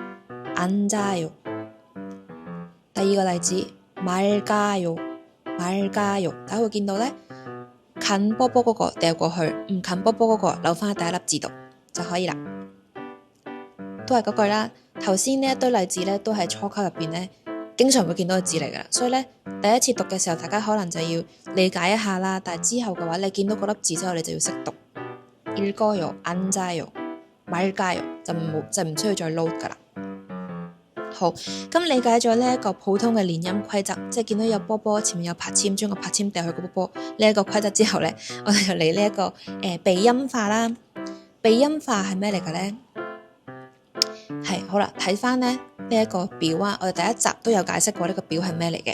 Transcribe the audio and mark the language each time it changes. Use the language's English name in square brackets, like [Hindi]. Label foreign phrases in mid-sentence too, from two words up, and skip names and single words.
[Cantonese] 第二個例子맑아요，大家會見到呢，近波波嗰個掉過去，唔近波波嗰個留翻喺第一粒字度就可以啦。都係嗰句啦，頭先呢一堆例子呢，都係初級入邊呢經常會見到嘅字嚟噶，所以呢，第一次讀嘅時候，大家可能就要理解一下啦。但係之後嘅話，你見到嗰粒字之後，你就要識讀 [Korean] 읽어요、앉아요、맑아요， [Cantonese] 就唔需要再 load 噶啦。好，咁理解咗呢一個普通嘅連音規則，即係見到有波波前面有拍籤，將個拍籤掉去個波波呢一個規則之後呢，我哋就嚟呢一個鼻音化啦。鼻音化係咩嚟嘅呢？係好啦，睇翻呢一個表啊，我哋第一集都有解釋過呢個表係咩嚟嘅。